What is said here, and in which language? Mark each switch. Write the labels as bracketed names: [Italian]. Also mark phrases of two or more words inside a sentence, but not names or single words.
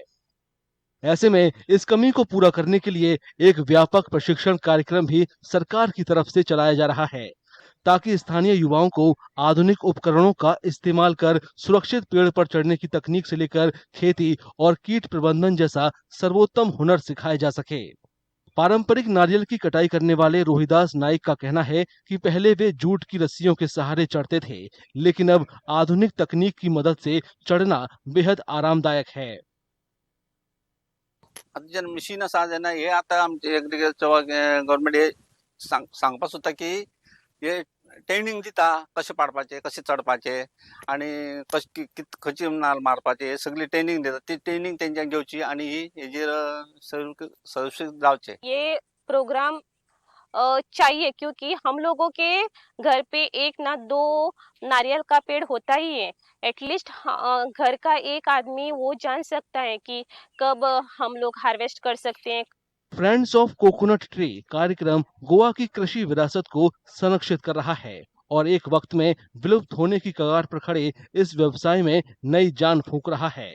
[Hindi] ऐसे में इस कमी को पूरा करने के लिए एक व्यापक प्रशिक्षण कार्यक्रम भी सरकार की तरफ से चलाया जा रहा है, ताकि स्थानीय युवाओं को आधुनिक उपकरणों का इस्तेमाल कर सुरक्षित पेड़ पर चढ़ने की तकनीक से लेकर खेती और कीट प्रबंधन जैसा सर्वोत्तम हुनर सिखाया जा सके। पारंपरिक नारियल की कटाई करने वाले रोहिदास नाइक का कहना है कि पहले वे जूट की रस्सियों के सहारे चढ़ते थे, लेकिन अब आधुनिक तकनीक की मदद से चढ़ना बेहद आरामदायक है। [Konkani] मशीन साधन हे आता आमचे [English] agriculture government [Konkani] हे सांगपा सुद्धा की हे ट्रेनिंग दिता कशें पाडपाचे, कशें चढपाचे आणि खंयची नाल मारपाचे, हे सगळी ट्रेनिंग देतात। ती ट्रेनिंग तेंच्यान घेवची आणि हेजेर सर्विस जावचे। [Hindi] ये प्रोग्राम चाहिए, क्योंकि हम लोगों के घर पे एक ना दो नारियल का पेड़ होता ही है। एटलीस्ट घर का एक आदमी वो जान सकता है कि कब हम लोग हार्वेस्ट कर सकते हैं। फ्रेंड्स ऑफ कोकोनट ट्री कार्यक्रम गोवा की कृषि विरासत को संरक्षित कर रहा है और एक वक्त में विलुप्त होने की कगार पर खड़े इस व्यवसाय में नई जान फूंक रहा है।